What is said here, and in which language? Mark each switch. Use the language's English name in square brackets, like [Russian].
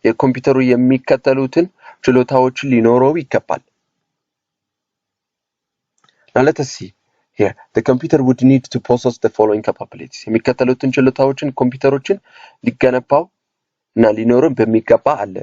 [Amharic] የኮምፒውተሩ የሚከተሉትን ችሎታዎችን ሊኖረው ይገባል. [English] Now let us see here the computer would need to possess the following capabilities. [Amharic] የሚከተሉትን ችሎታዎችን ኮምፒውተሮችን ሊገነባው እና ሊኖርም በሚገባ አለ.